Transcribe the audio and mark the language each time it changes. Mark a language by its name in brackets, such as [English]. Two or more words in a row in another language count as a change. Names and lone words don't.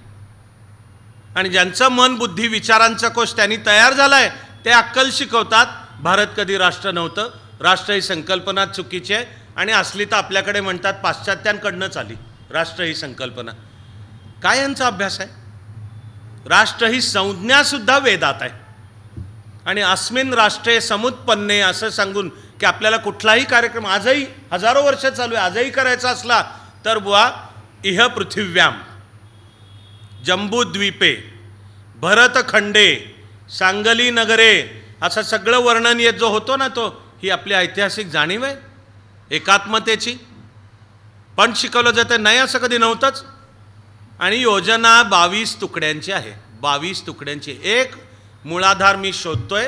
[Marathi] आणि ज्यांचं मन बुद्धी विचारांचा कोश त्यांनी तयार झाला आहे ते अक्कल शिकवतात. भारत कधी राष्ट्र नव्हतं, राष्ट्र ही संकल्पना चुकीची आहे आणि असली तर आपल्याकडे म्हणतात पाश्चात्यांकडनंच आली राष्ट्र ही संकल्पना. काय यांचा अभ्यास आहे? राष्ट्र ही संज्ञासुद्धा वेदात आहे. आणि [Sanskrit] अस्मिन राष्ट्रे समुत्पन्ने [Marathi] असं सांगून की आपल्याला कुठलाही कार्यक्रम आजही हजारो वर्ष चालू आहे आजही करायचा असला तर बुवा [Sanskrit] इह पृथिव्याम, जम्बूद्वीपे, भरतखंडे, सांगली नगरे [Marathi] असं सगळं वर्णन येत जो होतो ना, तो ही आपली ऐतिहासिक जाणीव आहे एकात्मतेची. पण शिकवलं जातं नाही असं कधी नव्हतंच. आणि योजना 22 तुकड्यांची आहे. 22 तुकड्यांची. एक मूळाधार मी शोधतोय.